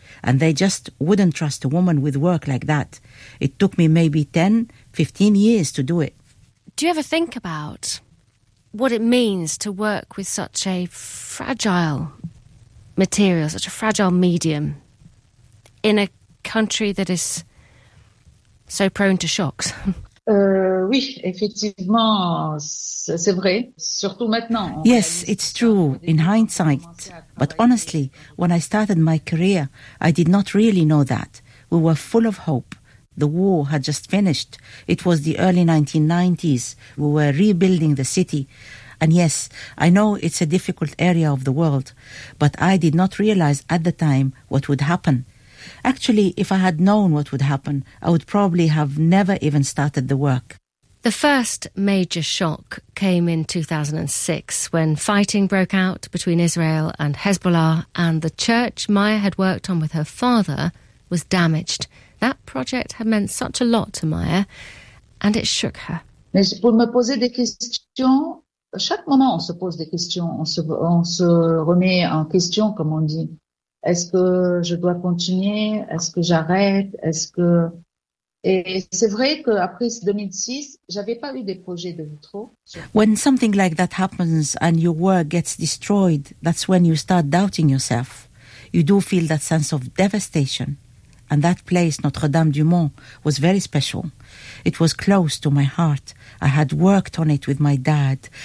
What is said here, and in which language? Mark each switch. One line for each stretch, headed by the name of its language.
English: And they just wouldn't trust a woman with work like that. It took me maybe 10, 15 years to do it. Do you ever think about what it means to work with such a fragile material, such a fragile medium, in a country that is so prone to shocks?
French: Oui, effectivement, c'est vrai, surtout maintenant.
English: Yes, it's true, in hindsight. But honestly, when I started my career, I did not really know that. We were full of hope. The war had just finished. It was the early 1990s. We were rebuilding the city. And yes, I know it's a difficult area of the world, but I did not realize at the time what would happen. Actually, if I had known what would happen, I would probably have never even started the work. The first major shock came in 2006 when fighting broke out between Israel and Hezbollah, and the church Maya had worked on with her father was damaged. That project had meant such a lot to Maya, and it shook her.
French: Pour me poser des questions, chaque moment on se pose des questions, on se remet en question, comme on dit. Est-ce que je dois continuer? Est-ce que j'arrête? Est-ce que... Et c'est vrai qu'après 2006, j'avais pas eu des projets de vitro.
English: When something like that happens and your work gets destroyed, that's when you start doubting yourself. You do feel that sense of devastation. And that place, Notre-Dame du Mont, was very special. It was close to my heart. I had worked on it with my dad.